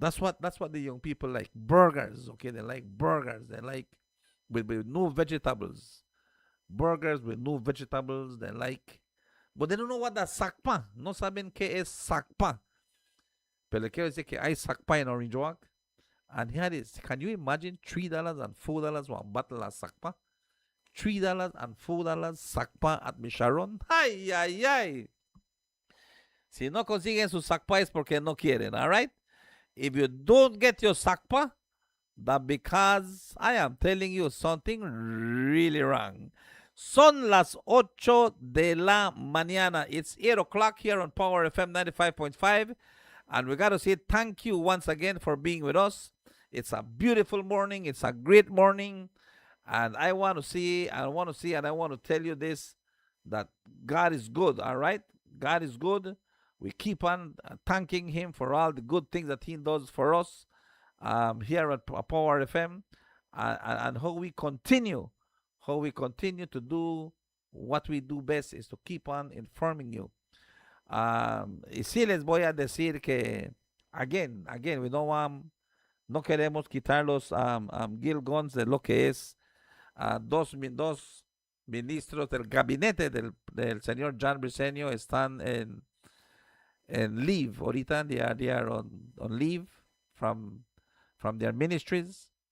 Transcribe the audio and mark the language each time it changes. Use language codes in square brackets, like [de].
[en] That's what the young people like. Burgers, okay? They like burgers. They like with no vegetables. Burgers with no vegetables. They like. But they don't know what that's sakpa. [es] No saben qué es sakpa. Pero quiero decir que hay sakpa [en] in Orange Walk. And here it is. Can you imagine $3 and $4 one bottle of sakpa? $3 and $4 sakpa at Micharon? Ay. [es] Si no consiguen su sakpa es porque no quieren, [en] all right? If you don't get your sakpa, that because I am telling you something really wrong. [es] Son las 8 de la mañana. [en] It's 8 o'clock here on Power FM 95.5. And we got to say thank you once again for being with us. It's a beautiful morning. It's a great morning. And I want to see, and I want to tell you this, that God is good, all right? God is good. We keep on thanking Him for all the good things that He does for us here at Power FM. And how we continue to do what we do best is to keep on informing you. [es] Y sí les voy a decir que, again, we no queremos quitar los Gil Guns de lo que es dos ministros del gabinete del señor John Briceño están en leave. [en] Ahorita they are on leave from their ministries.